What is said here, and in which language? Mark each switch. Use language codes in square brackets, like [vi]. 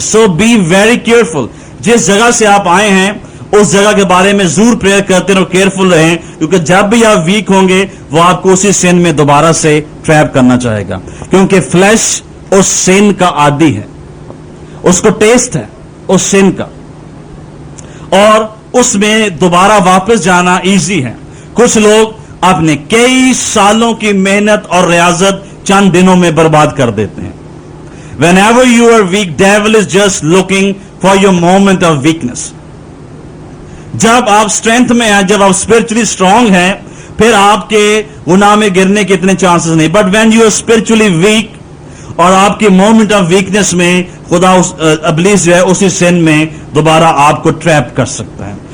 [hi] So be very careful. जिस जगह से आप आए हैं उस जगह के बारे में जरूर प्रेयर करते रहो, केयरफुल रहें, क्योंकि जब भी आप वीक होंगे वो आपको उसी सिन में दोबारा से ट्रैप करना चाहेगा, क्योंकि फ्लैश उस सिन का आदी है, उसको टेस्ट है उस सिन का, और उसमें दोबारा वापस जाना इजी है। कुछ लोग अपने कई सालों की मेहनत और रियाजत चंद दिनों में बर्बाद कर देते हैं। [en] Whenever you are weak, devil is just looking for your moment of weakness. [hi] जब आप स्ट्रेंथ में हैं, जब आप स्पिरिचुअली स्ट्रांग हैं, फिर आपके गुनाह में गिरने के इतने चांसेस नहीं। But when you are spiritually week और आपके मोमेंट ऑफ वीकनेस में खुदा इब्लीस जो है उसी सिन में दोबारा आपको ट्रैप कर सकता है।